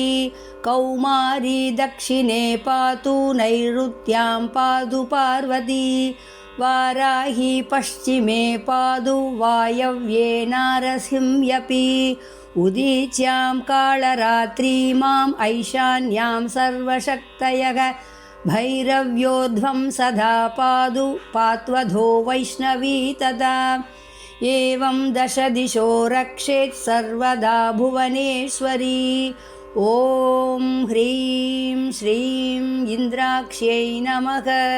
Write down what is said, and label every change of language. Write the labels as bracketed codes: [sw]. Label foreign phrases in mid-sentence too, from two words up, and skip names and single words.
[sa] कौमारी दक्षिणे पातु नैरृत्यां पातु पार्वती. वाराही पश्चिमे पातु वायव्ये नारसिंह्यपि. उदीच्यां कालरात्रीमाम् ऐशान्यां सर्वशक्तयः. भैरव्योध्वं सदा पादु पात्वधो वैष्णवी तदा. एवं दश दिशो रक्षेत् सर्वदा भुवनेश्वरी. ॐ ह्रीं श्रीं इन्द्राक्ष्यै नमः.